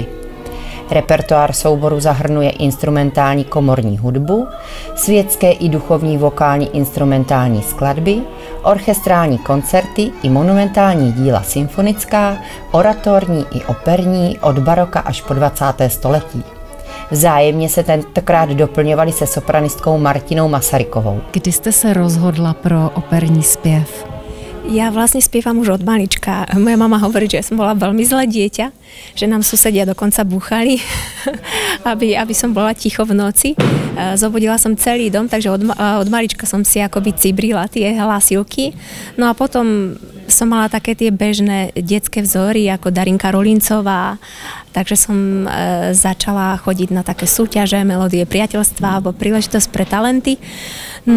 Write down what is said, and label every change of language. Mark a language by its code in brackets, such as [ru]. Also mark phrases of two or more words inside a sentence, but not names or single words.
[cs] Repertoár souboru zahrnuje instrumentální komorní hudbu, světské i duchovní vokální instrumentální skladby, orchestrální koncerty i monumentální díla symfonická, oratorní i operní od baroka až po 20. století. Vzájemně se tentokrát doplňovali se sopranistkou Martinou Masarykovou. Kdy jste se rozhodla pro operní zpěv? [sk] Ja vlastne spievam už od malička. Moja mama hovorí, že som bola veľmi zlé dieťa, že nám susedia dokonca búchali, aby som bola ticho v noci. Zobudila som celý dom, takže od malička som si akoby cibrila tie hlasivky. No a potom som mala také tie bežné detské vzory, ako Darinka Rolincová, takže som začala chodiť na také súťaže, melódie priateľstva alebo príležitosť pre talenty.